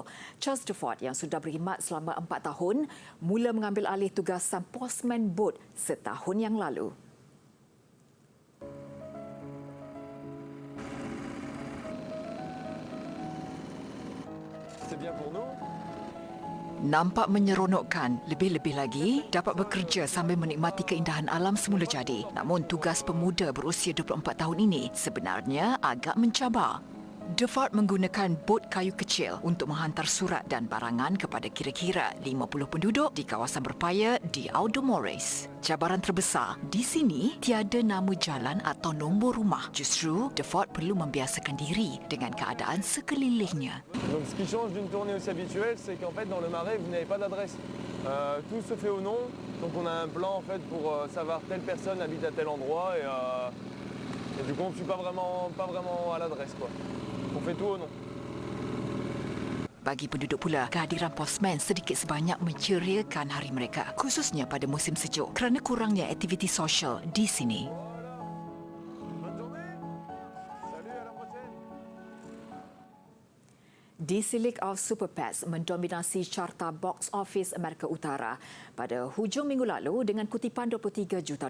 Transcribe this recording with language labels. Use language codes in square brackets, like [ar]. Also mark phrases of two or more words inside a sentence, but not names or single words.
[ms] Charles Defort yang sudah berkhidmat selama 4 tahun mula mengambil alih tugasan postman bot setahun yang lalu. [fr] C'est bien pour nous. [ms] Nampak menyeronokkan, lebih-lebih lagi dapat bekerja sambil menikmati keindahan alam semula jadi. Namun tugas pemuda berusia 24 tahun ini sebenarnya agak mencabar. Defort menggunakan bot kayu kecil untuk menghantar surat dan barangan kepada kira-kira 50 penduduk di kawasan berpaya di Audemores. Cabaran terbesar, di sini tiada nama jalan atau nombor rumah. Justru, Defort perlu membiasakan diri dengan keadaan sekelilingnya. [fr] Donc ce qui change d'une tournée aussi habituelle, c'est qu'en fait dans le Marais, vous n'avez pas d'adresse. Tout se fait au nom. Donc on a un plan en fait pour savoir telle personne habite à tel endroit et du coup on ne suit pas vraiment à l'adresse quoi. On fait tout au nom. [ms] Bagi penduduk pula, kehadiran postman sedikit sebanyak menceriakan hari mereka, khususnya pada musim sejuk kerana kurangnya aktiviti sosial di sini. DC League of Super Pets mendominasi carta [en] box office [ms] Amerika Utara pada hujung minggu lalu dengan kutipan $23 juta.